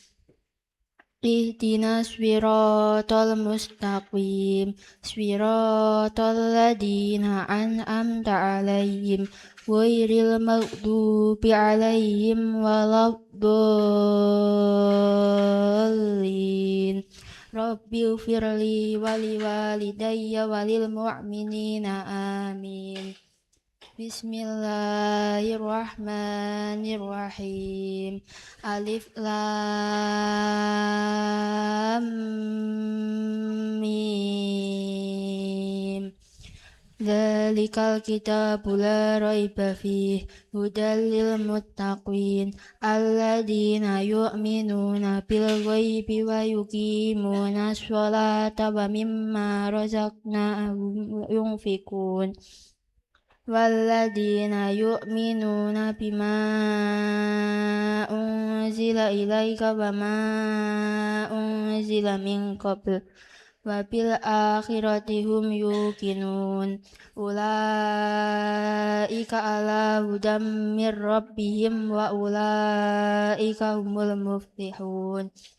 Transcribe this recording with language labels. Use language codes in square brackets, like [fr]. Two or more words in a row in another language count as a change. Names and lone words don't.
[ar] اهدنا الصراط المستقيم. صراط الذين أنعمت عليهم غير المغضوب عليهم ولا الضالين. رب اغفر لي ولوالدي وللمؤمنين آمين. Bismillahirrahmanirrahim. الم. ذلك الكتاب لا ريب فيه هدى للمتقين الذين يؤمنون بالغيب ويقيمون الصلاة ومما رزقناهم ينفقون. والذين يؤمنون بما أنزل إليك وما أنزل من قبل وبالآخرة هم يوقنون. أولئك على هدى من ربهم وأولئك هم المفلحون.